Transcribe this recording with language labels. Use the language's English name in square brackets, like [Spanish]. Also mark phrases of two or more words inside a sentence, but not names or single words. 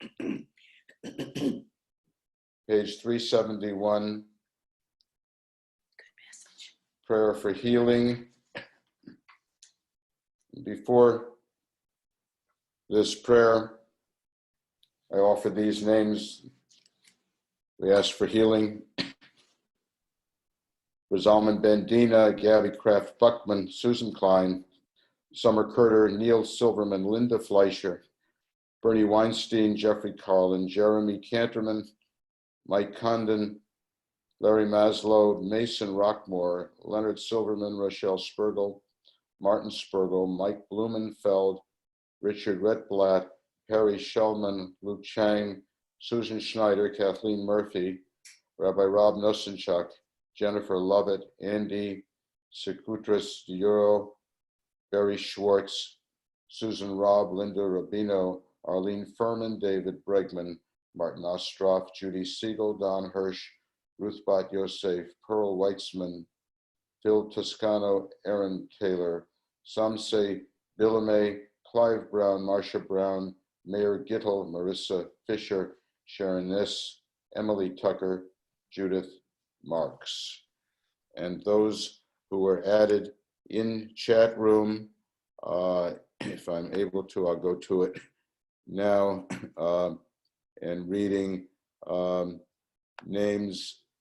[English] Page 371, prayer for healing. Before this prayer, I offer these names. We ask for healing for Zalman Ben-Dina, Gabby Kraft Buckman, Susan Klein, Summer Curter, Neil Silverman, Linda Fleischer, Bernie Weinstein, Jeffrey Carlin, Jeremy Canterman, Mike Condon, Larry Maslow, Mason Rockmore, Leonard Silverman, Rochelle Spergel, Martin Spergel, Mike Blumenfeld, Richard Retblatt, Perry Shellman, Luke Chang, Susan Schneider, Kathleen Murphy, Rabbi Rob Nosenchuk, Jennifer Lovett, Andy Sekutras Diuro, Barry Schwartz, Susan Robb, Linda Rubino, Arlene Furman, David Bregman, Martin Ostroff, Judy Siegel, Don Hirsch, Ruth Bat Yosef, Pearl Weitzman, Phil Toscano, Aaron Taylor, Samse Billame, Clive Brown, Marcia Brown, Mayor Gittel, Marissa Fisher, Sharon Niss, Emily Tucker, Judith Marks. And those who were added in chat room, if I'm able to, I'll go to it now, and reading names,